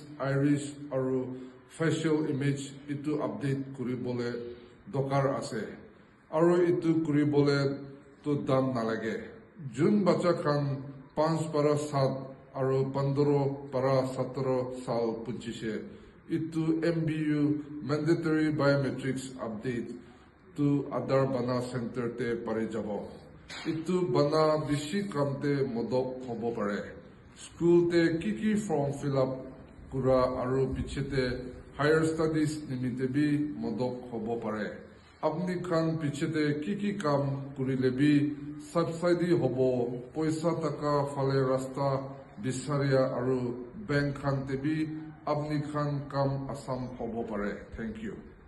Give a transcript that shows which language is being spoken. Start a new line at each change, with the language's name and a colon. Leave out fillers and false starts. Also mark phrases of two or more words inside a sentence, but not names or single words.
Naga Pidgin: Iris Aru Facial Image Itu Update Kuribole Dokar Ase Aru Itu Kuribole Tu Dam Nalage Jun Bacha Khan 5 para 7 Aru 15 para 17 Sal Punchishe Itu
English: MBU Mandatory Biometrics Update
Naga Pidgin: to Adar Bana Center te pare jabo. Itu bana bishi kamte modok hobo pare. School te kiki
English: form fill up
Naga Pidgin: kura aru pichete
English: higher studies
Naga Pidgin: nimite bi modok hobo pare. Apni khan pichete kiki kam kurile bi subsidy hobo poisa taka fale rasta bisaria aru bank khan te bi apni khan kam asam hobo pare.
English: Thank you.